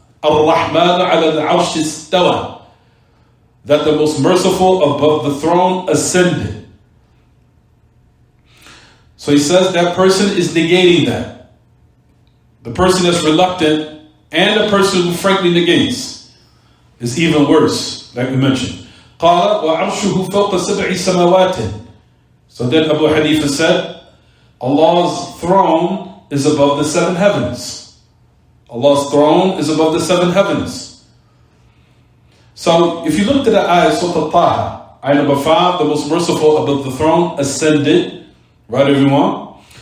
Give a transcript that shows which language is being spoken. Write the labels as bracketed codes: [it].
[en] Ar-Rahman ala al-Arsh istawa. That the most merciful above the throne ascended. So he says that person is negating that. The person that's reluctant and the person who frankly negates is even worse, like we mentioned. [ar] قال وعرشه فوق سبع سماوات. [en] So then Abu Hanifa said, Allah's throne is above the 7 heavens. Allah's throne is above the 7 heavens. So if you look at the ayah, Surah Al-Taha, ayah number 5, the most merciful above the throne ascended, right everyone?